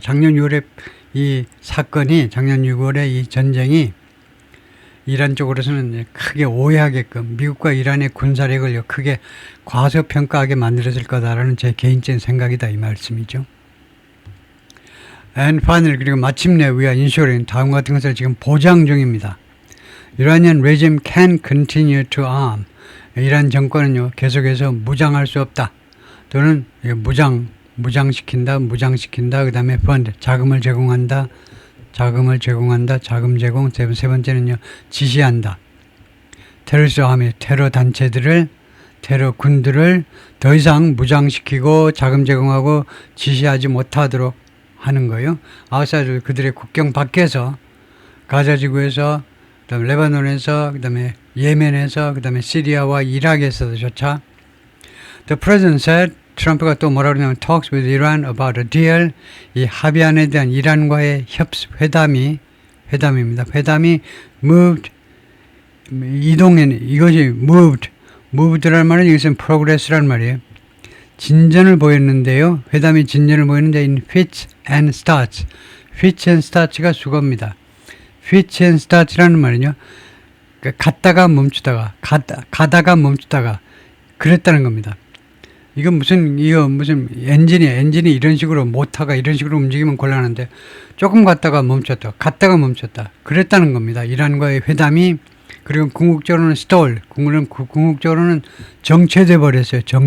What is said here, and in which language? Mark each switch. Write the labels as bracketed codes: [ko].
[ko] 작년 6월에 이 사건이, 작년 6월에 이 전쟁이 이란 쪽으로서는 크게 오해하게끔 미국과 이란의 군사력을 크게 과소평가하게 만들었을 거다라는 제 개인적인 생각이다 이 말씀이죠. [en] And finally, [ko] 그리고 마침내 [en] we are ensuring [ko] 다음 같은 것을 지금 보장 중입니다. [en] Iranian regime can continue to arm. [ko] 이란 정권은요 계속해서 무장할 수 없다. 또는 무장시킨다. 그 다음에 fund 자금을 제공한다. 자금 제공. 세 번째는요, 지시한다. 테러리스트 아미, 테러 단체들을, 테러 군들을 더 이상 무장시키고 자금 제공하고 지시하지 못하도록 하는 거예요. 아웃사이드 그들의 국경 밖에서 가자지구에서 그다음에 레바논에서, 그다음에 예멘에서, 그다음에 시리아와 이라크에서조차. [en] The president said, [ko] 트럼프가 또 뭐라 그러냐면 [en] talks with Iran about a deal. [ko] 이 합의안에 대한 이란과의 회담입니다. 회담이 moved, 이것이 moved라는 말은 이것은 progress라는 말이에요. 진전을 보였는데요. 회담이 진전을 보였는데 [en] in fits and starts. [ko] fits and starts가 수거입니다. [en] fits and starts [ko] 라는 말은요. 갔다가 멈추다가 가다가 멈추다가 그랬다는 겁니다. 이거 무슨 엔진이 이런 식으로 모터가 이런 식으로 움직이면 곤란한데 조금 갔다가 멈췄다. 그랬다는 겁니다. 이란과의 회담이. 그리고 궁극적으로는 궁극적으로는 정체돼 버렸어요.